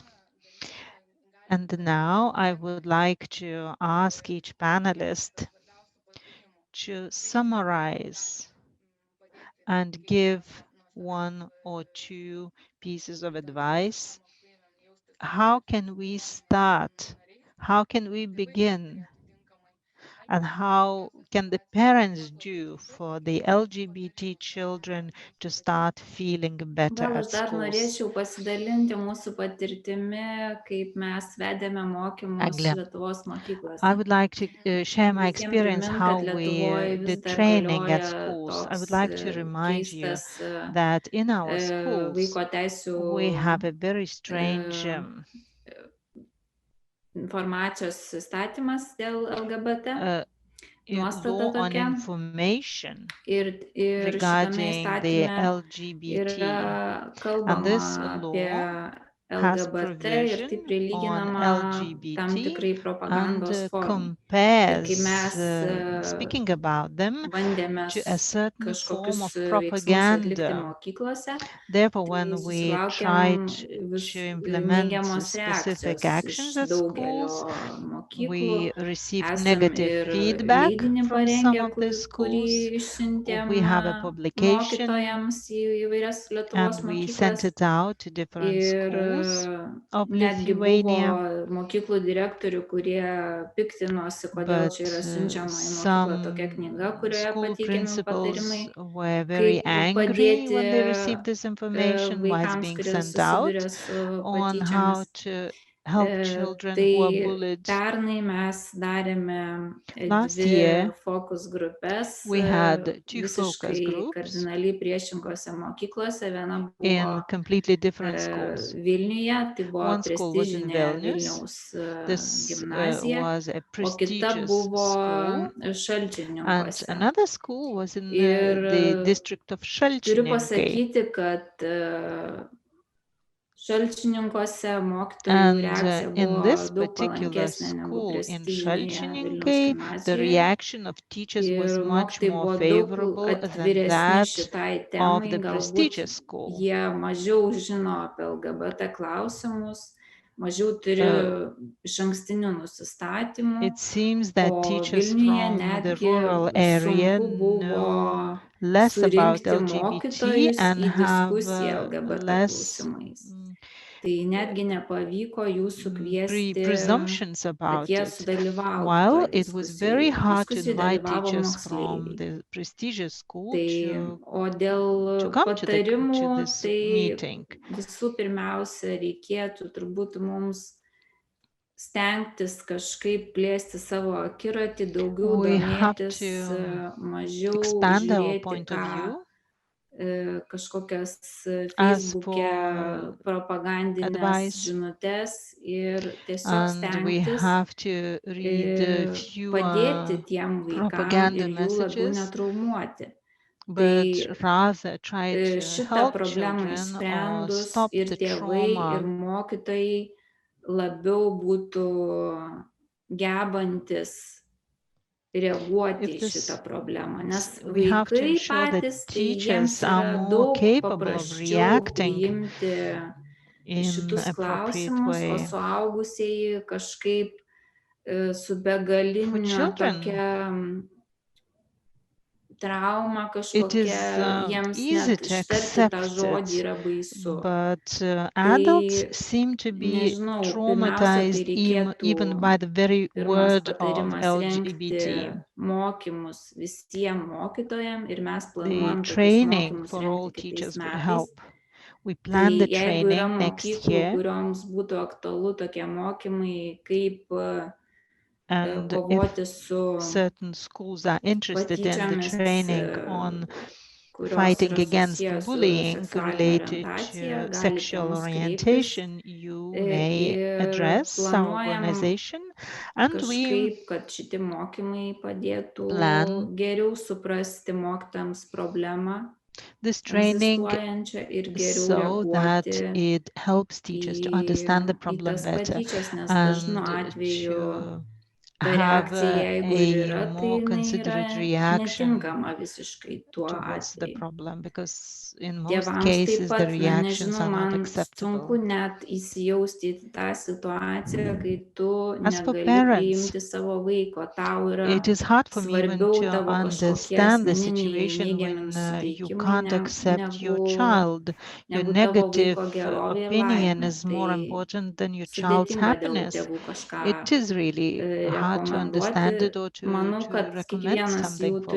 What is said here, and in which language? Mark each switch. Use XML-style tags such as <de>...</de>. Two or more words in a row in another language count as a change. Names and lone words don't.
<en>And now I would like to ask each panelist to summarize and give 1 or 2 pieces of advice. How can we start? How can we begin? And how can the parents do for the LGBT children to start feeling better</en> <lt>Gal</lt> <en>at</en> <lt>aš dar</lt> <en>schools?</en> <lt>norėčiau pasidalinti mūsų patirtimi, kaip mes vedėme mokymus Eglė. Lietuvos mokyklose.</lt> <en>I would like to share my</en> <lt>Visiems</lt> <en>experience</en> <lt>primint,</lt> <en>how</en> <lt>kad</lt> <en>we</en> <lt>Lietuvoje vis</lt> <en>did</en> <lt>dar</lt> <en>training at</en> <lt>galioja</lt> <en>schools. I would</en> <lt>toks</lt> <en>like to remind you</en> <lt>keistas</lt> <en>that in our schools</en> <lt>vaiko teisių</lt> <en>we have a very strange</en> <lt>informacijos įstatymas dėl LGBT.</lt> <en>law on</en> <lt>tokia.</lt> <en>information</en> <lt>Ir</lt> <en>regarding the</en> <lt>įstatyme</lt> <en>LGBT.</en> <lt>yra</lt> <en>And</en> <lt>kalbama</lt> <en>this</en> <lt>apie</lt> <en>law has</en> <lt>LGBT ir tai</lt> <en>provision on</en> <lt>prilyginama tam</lt> <en>LGBT</en> <lt>tikrai</lt> <en>and</en> <lt>propagandos formai.</lt> <en>compares,</en> <lt>mes</lt> <en>speaking about them,</en> <lt>bandėme</lt> <en>to a certain form of</en> <lt>kažkokius veiksmus atlikti</lt> <en>propaganda.</en> <lt>mokyklose,</lt> <en>Therefore,</en> <lt>tai</lt> <en>when we</en> <lt>susilaukėm</lt> <en>tried to implement</en> <lt>neigiamos</lt> <en>specific</en> <lt>reakcijos iš</lt> <en>actions at</en> <lt>daugelio</lt> <en>schools,</en> <lt>mokyklų.</lt> <en>we received</en> <lt>Esam</lt> <en>negative</en> <lt>ir</lt> <en>feedback</en> <lt>leidinį</lt> <en>from some</en> <lt>parengę,</lt> <en>of the</en> <lt>kurį</lt> <en>schools.</en> <lt>išsiuntėm</lt> <en>We have a publication</en> <lt>mokytojams į įvairias Lietuvos</lt> <en>and we sent</en> <lt>mokyklas.</lt> <en>it out to different</en> <lt>Ir</lt> <en>schools. schools of</en> <lt>netgi buvo</lt> <en>Lithuania,</en> <lt>mokyklų direktorių, kurie piktinosi, kodėl čia yra siunčiama į mokyklą tokia knyga, kurioje pateikiami patarimai,</lt> <en>were very angry when they received this information, why it's</en> <lt>vaikams,</lt> <en>being</en> <lt>kurie</lt> <en>sent out,</en> <lt>susiduria su</lt> <en>on how</en> <lt>patyčiomis.</lt> <en>to help children who are bullied.</en> <lt>Pernai mes darėme</lt> <en>Last</en> <lt>dvi</lt> <en>year,</en> <lt>fokus grupės,</lt> <en>we had 2 focus</en> <lt>visiškai</lt> <en>groups</en> <lt>kardinaliai priešingose mokyklose. Viena</lt> <en>in</en> <lt>buvo</lt> <en>completely different schools.</en> <lt>Vilniuje, tai buvo</lt> <en>One school was in</en> <lt>prestižinė</lt> <en>Vilnius.</en> <lt>Vilniaus</lt> <en>This</en> <lt>gimnazija,</lt> <en>was a</en> <lt>o kita</lt> <en>prestigious</en> <lt>buvo</lt> <en>school, and</en> <lt>Šalčininkuose.</lt> <en>another school was in</en> <lt>Ir</lt> <en>the district of</en> <lt>turiu</lt> <en>Šalčininkai.</en> <lt>pasakyti, kad Šalčininkuose mokytojų</lt> <en>And</en> <lt>reakcija</lt> <en>in</en> <lt>buvo</lt> <en>this</en> <lt>daug</lt> <en>particular</en> <lt>palankesnė negu</lt> <en>school in</en> <lt>prestižinėje Vilniaus</lt> <en>Šalčininkai, the</en> <lt>gimnazijoje.</lt> <en>reaction of teachers was</en> <lt>Ir</lt> <en>much</en> <lt>mokytojai</lt> <en>more</en> <lt>buvo daug</lt> <en>favorable than</en> <lt>atviresni</lt> <en>that</en> <lt>šitai</lt> <en>of</en> <lt>temai,</lt> <en>the</en> <lt>galbūt</lt> <en>prestigious school.</en> <lt>jie mažiau žino apie LGBT klausimus, mažiau turi išankstinių nusistatymų,</lt> <en>It seems that</en> <lt>o</lt> <en>teachers</en> <lt>Vilniuje</lt> <en>from the</en> <lt>netgi</lt> <en>rural area</en> <lt>sunku buvo</lt> <en>know less about</en> <lt>surinkti</lt> <en>LGBT</en> <lt>mokytojus</lt> <en>and</en> <lt>į</lt> <en>have</en> <lt>diskusiją LGBT</lt> <en>less</en> <lt>klausimais. Tai netgi nepavyko jų sukviesti,</lt> <en>presumptions</en> <lt>kad</lt> <en>about</en> <lt>jie</lt> <en>it.</en> <lt>sudalyvautų</lt> <en>While</en> <lt>toje</lt> <en>it was very</en> <lt>diskusijoje.</lt> <en>hard to</en> <lt>Diskusijai</lt> <en>invite</en> <lt>dalyvavo</lt> <en>teachers from</en> <lt>moksleiviai.</lt> <en>the prestigious school</en> <lt>Tai, o dėl</lt> <en>come to</en> <lt>patarimų,</lt> <en>this</en> <lt>tai</lt> <en>meeting.</en> <lt>visų pirmiausia reikėtų turbūt mums stengtis kažkaip plėsti savo akiratį, daugiau</lt> <en>We have</en> <lt>domėtis,</lt> <en>to</en> <lt>mažiau</lt> <en>expand our</en> <lt>žiūrėti,</lt> <en>point of</en> <lt>ką</lt> <en>view.</en> <lt>kažkokias</lt> <en>As</en> <lt>Facebook'e</lt> <en>for</en> <lt>propagandinės</lt> <en>advice,</en> <lt>žinutes ir tiesiog</lt> <en>and we</en> <lt>stengtis</lt> <en>have to read</en> <lt>padėti</lt> <en>fewer</en> <lt>tiem vaikam</lt> <en>propaganda</en> <lt>ir jų labiau</lt> <en>messages,</en> <lt>netraumuoti.</lt> <en>but rather try to</en> <lt>Šitą</lt> <en>help</en> <lt>problemą</lt> <en>children or</en> <lt>išsprendus</lt> <en>stop</en> <lt>ir</lt> <en>the</en> <lt>tėvai, ir</lt> <en>trauma.</en> <lt>mokytojai labiau būtų gebantis reaguoti</lt> <en>If</en> <lt>į</lt> <en>this-</en> <lt>šitą problemą, nes</lt> <en>we have to</en> <lt>vaikai</lt> <en>ensure that</en> <lt>patys, tai</lt> <en>teachers</en> <lt>jiems</lt> <en>are</en> <lt>yra</lt> <en>more</en> <lt>daug</lt> <en>capable of</en> <lt>paprasčiau</lt> <en>reacting</en> <lt>priimti</lt> <en>in</en> <lt>šitus</lt> <en>appropriate</en> <lt>klausimus, o</lt> <en>way.</en> <lt>suaugusieji kažkaip su</lt> <en>For</en> <lt>begalinė</lt> <en>children,</en> <lt>tokia trauma</lt> <en>it</en> <lt>kažkokia,</lt> <en>is</en> <lt>jiems</lt> <en>easy</en> <lt>net</lt> <en>to</en> <lt>ištarti tą</lt> <en>accept</en> <lt>žodį</lt> <en>it,</en> <lt>yra baisu.</lt> <en>but adults</en> <lt>Tai</lt> <en>seem to be</en> <lt>nežinau, pirmiausia, tai</lt> <en>traumatized even</en> <lt>reikėtų</lt> <en>by the very</en> <lt>pirmas</lt> <en>word of</en> <lt>patarimas rengti</lt> <en>LGBT.</en> <lt>mokymus visiems mokytojams ir mes</lt> <en>The</en> <lt>planuojam tokius</lt> <en>training</en> <lt>mokymus</lt> <en>for all</en> <lt>rengti kitais</lt> <en>teachers would</en> <lt>metais.</lt> <en>help. We</en> <lt>Tai</lt> <en>plan the</en> <lt>jeigu yra</lt> <en>training next</en> <lt>mokyklų,</lt> <en>year,</en> <lt>kurioms būtų aktualu tokie mokymai, kaip</lt> <en>and</en> <lt>kovoti</lt> <en>if</en> <lt>su</lt> <en>certain schools are interested in the</en> <lt>patyčiomis,</lt> <en>training on</en> <lt>kurios</lt> <en>fighting</en> <lt>yra</lt> <en>against</en> <lt>susijęs su</lt> <en>bullying</en> <lt>seksualinė</lt> <en>related</en> <lt>orientacija,</lt> <en>to</en> <lt>galite</lt> <en>sexual</en> <lt>mus kreiptis.</lt> <en>orientation, you may</en> <lt>Ir</lt> <en>address our</en> <lt>planuojam</lt> <en>organization, and we</en> <lt>kažkaip, kad šitie mokymai padėtų</lt> <en>plan</en> <lt>geriau suprasti mokytojams problemą</lt> <en>this training</en> <lt>egzistuojančią ir geriau</lt> <en>so that</en> <lt>reaguoti</lt> <en>it helps teachers to understand the</en> <lt>į</lt> <en>problem</en> <lt>tas</lt> <en>better</en> <lt>patyčias, nes dažnu</lt> <en>and</en> <lt>atveju</lt> <en>to</en> <lt>ta</lt> <en>have</en> <lt>reakcija, jeigu ir yra,</lt> <en>a</en> <lt>tai</lt> <en>more</en> <lt>jinai yra</lt> <en>considerate reaction</en> <lt>netinkama visiškai tuo</lt> <en>towards the</en> <lt>atveju.</lt> <en>problem, because in most</en> <lt>Tėvams taip</lt> <en>cases the</en> <lt>pat, na,</lt> <en>reactions</en> <lt>nežinau,</lt> <en>are not</en> <lt>man</lt> <en>acceptable.</en> <lt>sunku net įsijausti į tą situaciją, kai tu</lt> <en>As for</en> <lt>negali</lt> <en>parents,</en> <lt>priimti savo vaiko, tau yra</lt> <en>it is hard for me even</en> <lt>svarbiau</lt> <en>to</en> <lt>tavo kažkokie</lt> <en>understand the</en> <lt>asmeniniai</lt> <en>situation</en> <lt>neigiami</lt> <en>when you</en> <lt>nusiteikimai,</lt> <en>can't accept your child. Your</en> <lt>negu tavo</lt> <en>negative</en> <lt>vaiko gerovė ir</lt> <en>opinion</en> <lt>laimė.</lt> <en>is more</en> <lt>Tai</lt> <en>important than your child's</en> <lt>sudėtinga dėl</lt> <en>happiness.</en> <lt>tėvų kažką</lt> <en>It is really hard to understand it or</en> <lt>Manau,</lt> <en>to</en> <lt>kad</lt> <en>recommend</en> <lt>kiekvienas jų</lt> <en>something for</en>